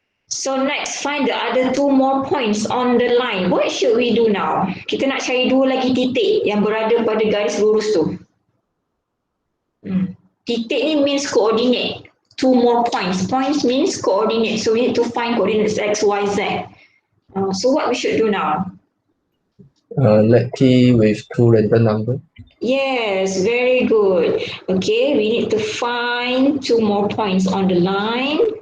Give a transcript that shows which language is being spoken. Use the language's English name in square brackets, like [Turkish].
[English] So next, find the other two more points on the line. What should we do now? [Malay] Kita nak cari dua lagi titik yang berada pada garis lurus tu. Titik ni [English] means coordinate. Two more points. Points means coordinate. So we need to find coordinates x, y, z. So what we should do now? Let t with two random numbers. Yes, very good. Okay, we need to find two more points on the line.